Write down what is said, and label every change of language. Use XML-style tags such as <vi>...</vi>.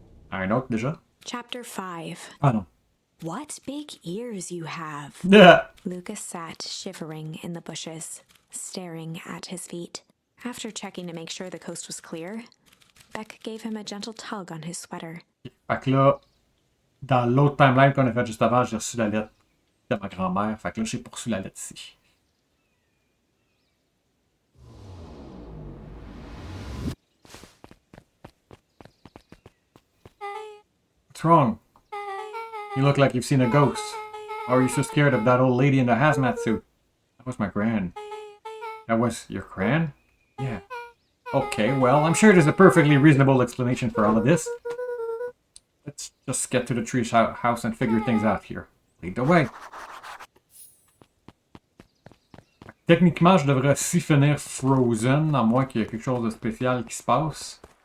<fr>Un autre déjà?</fr> <en>Chapter 5.</en> <fr>Ah non.</fr> <en>What big ears you have. Yeah. Lucas sat shivering in the bushes, staring at his feet. After checking to make sure the coast was clear, Beck gave him a gentle tug on his sweater.</en> <fr>Fait que là, dans l'autre timeline qu'on a fait juste avant, j'ai reçu la lettre de ma grand-mère. Fait que là, j'ai poursu la lettre ici.</fr> <en>What's wrong? You look like you've seen a ghost. Or are you so scared of that old lady in the hazmat suit? That was my gran. That was your gran? Yeah. Okay, well, I'm sure there's a perfectly reasonable explanation for all of this. Let's just get to the tree house and figure things out here. Lead the way.</en> <fr>Techniquement, je devrais aussi finir Frozen, à moins qu'il y ait quelque chose de spécial qui se passe.</fr>